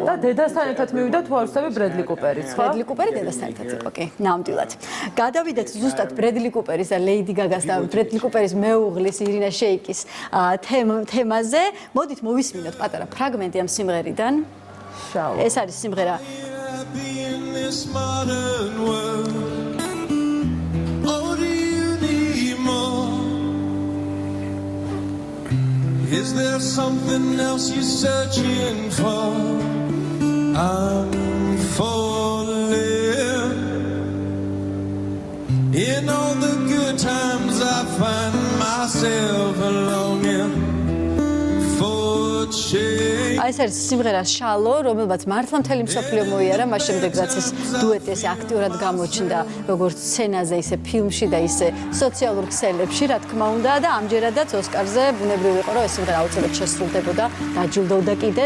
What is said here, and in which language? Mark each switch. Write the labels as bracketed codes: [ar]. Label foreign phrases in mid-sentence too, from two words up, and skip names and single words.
[ka] და დედასთან ერთად მივიდა თუ არ ვსწავლე ბრედლი კუპერიც, ხო? ბრედლი კუპერი დედასთან ერთად იყო, კი, ნამდვილად. გადავიდეთ ზუსტად ბრედლი კუპერის და ლეიდი გაგას და ბრედლი კუპერის მეუღლის ირინა შეიკის თემაზე. მოდით მოვისმინოთ პატარა ფრაგმენტი ამ სიმღერიდან. ეს არის სიმღერა [en] Is there something else you're searching for? I'm falling. In all the good times I find myself longing for change. [ka] აი ეს არის სიმღერა შალო, რომელმაც მართლა მთელი მსოფლიო მოიარა, მას შემდეგ რაც ეს დუეტი ესე აქტიურად გამოჩნდა, როგორც სცენაზე, ისე ფილმში და ისე სოციალურ ქსელებში, რა თქმა უნდა, და ამჯერადაც ოსკარზე ბუნებრივი იყო, რომ ეს სიმღერა აუცილებლად შესრულდებოდა, დაჯილდოვდა კიდეც.